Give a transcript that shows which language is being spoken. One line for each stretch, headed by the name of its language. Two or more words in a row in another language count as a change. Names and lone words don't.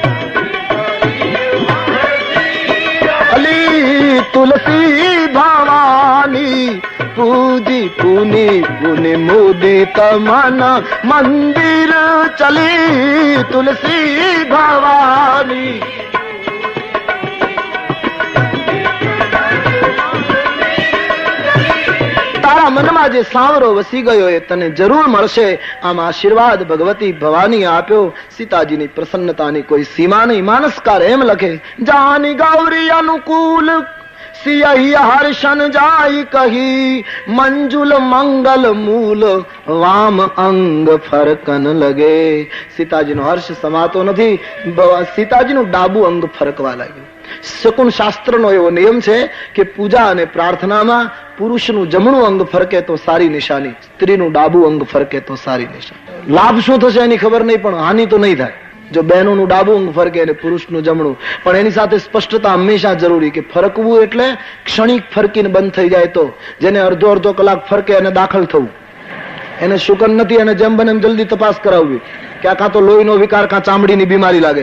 Awadhi: अली, तुलसी भवानी पूजी पुनि पुनि मुदित मन, मंदिर चली तुलसी भवानी।
Gujarati: તારા મનમાં જે સાંવરો વસી ગયો એ તને જરૂર મળશે, આમ આશીર્વાદ ભગવતી ભવાની આપ્યો। સીતાજીની પ્રસન્નતાની કોઈ સીમા નહીં। માનસકાર એમ લખે,
Awadhi: जानी गौरी अनुकूल सियहि हर्षन जाई कही, मंजुल मंगल मूल वाम अंग फरकन लगे।
Gujarati: સીતાજીનો હર્ષ સમાતો નથી, સીતાજીનું ડાબુ અંગ ફરકવા લાગ્યું। શકુન શાસ્ત્રનો એવો નિયમ છે કે પૂજા અને પ્રાર્થનામાં પુરુષનું જમણું અંગ ફરકે તો સારી નિશાની, સ્ત્રીનું ડાબુ અંગ ફરકે તો સારી નિશાની। લાભ શું થશે એની ખબર નહીં, પણ હાનિ તો નહીં થાય। જો બહેનોનું ડાબુ અંગ ફરકે અને પુરુષનું જમણું, પણ એની સાથે સ્પષ્ટતા હંમેશા જરૂરી કે ફરકવું એટલે ક્ષણિક ફરકીને બંધ થઈ જાય તો, જેને અડધો અડધો કલાક ફરકે અને દાખલ થવું, એને શુકન નથી, અને જેમ બને એમ જલ્દી તપાસ કરાવવી કે આ કાં તો લોહીનો વિકાર કાં ચામડીની બીમારી લાગે।